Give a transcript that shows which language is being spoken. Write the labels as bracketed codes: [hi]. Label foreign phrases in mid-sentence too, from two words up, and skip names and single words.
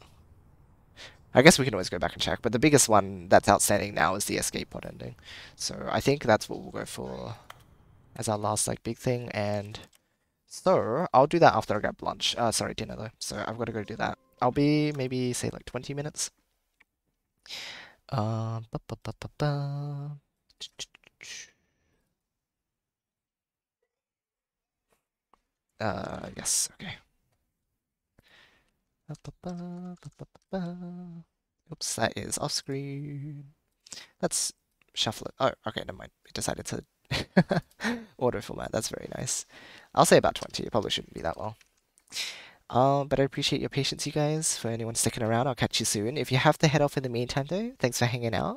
[en] I guess we can always go back and check, but the biggest one that's outstanding now is the escape pod ending. So I think that's what we'll go for as our last like big thing, and so I'll do that after I grab lunch. Sorry, dinner though. So I've got to go do that. I'll be maybe say like 20 minutes. Ba, ba, ba, ba, ba. Yes, okay. Ba, ba, ba, ba, ba, ba, ba. Oops, that is off screen. Let's shuffle it. Oh, okay, never mind. We decided to auto format. That's very nice. I'll say about 20. It probably shouldn't be that long. But I appreciate your patience, you guys. For anyone sticking around, I'll catch you soon. If you have to head off in the meantime, though, thanks for hanging out.